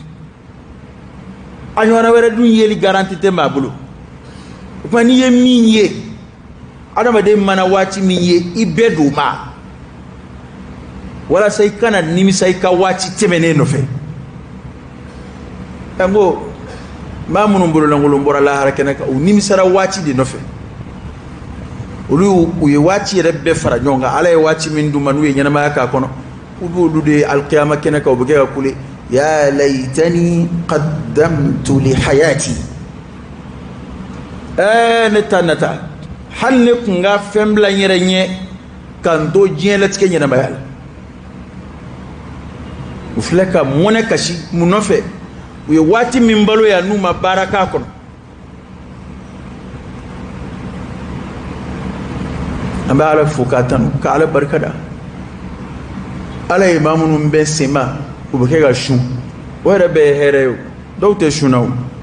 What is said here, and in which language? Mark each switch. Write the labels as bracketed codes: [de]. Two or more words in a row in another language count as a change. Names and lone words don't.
[bm] a ɲɔgɔnna wɛrɛ dun yeli garanti tɛ maa bolo o tuma n'i ye min ye adamaden mana waati min ye i bɛɛ don ma walasa i kana nimisa i ka waati tɛmɛnen nɔfɛ n ko maa minnu bololankolon bɔra lahara kɛnɛ kan u nimisara waati de nɔfɛ olu u ye waati yɛrɛ bɛɛ fara ɲɔgɔn kan ala ye waati min d'u ma n'u ye ɲɛnamaya k'a kɔnɔ u b'olu de alikiyama kɛnɛ kan u bɛ kɛ ka kule [ar] يا ليتني قدمت لحياتي [bm] ne ta nata hali ne kun ka fɛn bila n yɛrɛ ɲɛ k'an to diɲɛlatigɛ ɲɛnamaya la u filɛ ka mɔnɛ kasi mun nɔfɛ u ye waati min balo yan n'u ma baara k'a kɔnɔ an bɛ ala fo k'a tanu ka ala barika da ala ye maa minnu bɛ sen ma u bɛ kɛ ka sun o yɛrɛ bɛɛ ye hɛrɛ ye o dɔw tɛ sun na o